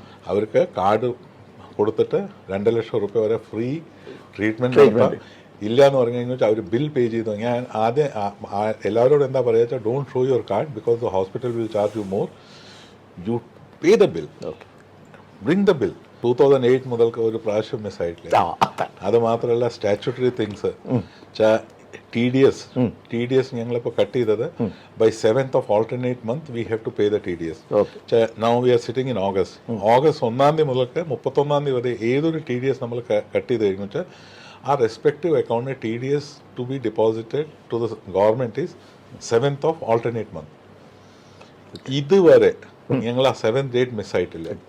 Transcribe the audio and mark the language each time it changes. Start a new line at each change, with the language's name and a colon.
Malayalam: അവർക്ക് കാർഡ് കൊടുത്തിട്ട് 2 ലക്ഷം രൂപ വരെ ഫ്രീ ട്രീറ്റ്മെന്റ് ഇല്ല എന്ന് പറഞ്ഞു കഴിഞ്ഞാൽ അവർ ബിൽ പേ ചെയ്തു. ഞാൻ ആദ്യം എല്ലാവരോടും എന്താ പറയുക വെച്ചാൽ,
English: Don't show your card because the hospital will charge you more. You pay the bill, bring the bill.
Malayalam: 2008 മുതൽക്ക് ഒരു പ്രാവശ്യം മിസ്സായിട്ടില്ല. അത് മാത്രമല്ല
English: statutory things, TDS
Malayalam: ഞങ്ങളിപ്പോൾ കട്ട് ചെയ്തത്
English: By 7th of alternate month we have to pay the TDS. Now we are sitting in August.
Malayalam: August 1-ാം തീയതി മുതൽക്ക് 31-ാം തീയതി വരെ ഏതൊരു TDS നമ്മൾ കട്ട് ചെയ്ത് കഴിഞ്ഞു വെച്ചാൽ ആ respective അക്കൗണ്ടിന് TDS
English: To be deposited to the government is 7th of alternate month.
Malayalam: ഇതുവരെ ഞങ്ങൾ ആ 7th date മിസ്സായിട്ടില്ല.